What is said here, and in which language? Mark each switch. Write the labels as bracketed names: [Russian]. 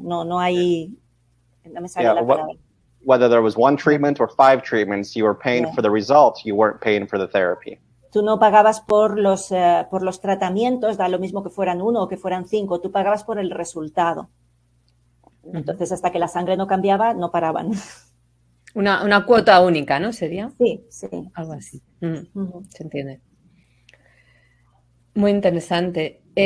[Spanish] No hay... No me sale la palabra. [English] Whether there was one treatment or 5 treatments, you were paying for the results. You weren't paying for the therapy. [Spanish] Tú no pagabas por los tratamientos, da lo mismo que fueran 1 o que fueran 5. Tú pagabas por el resultado. Entonces, hasta que la sangre no cambiaba, no paraban. Una cuota única, ¿no? ¿Sería? Sí. Algo así. Se entiende. Muy interesante.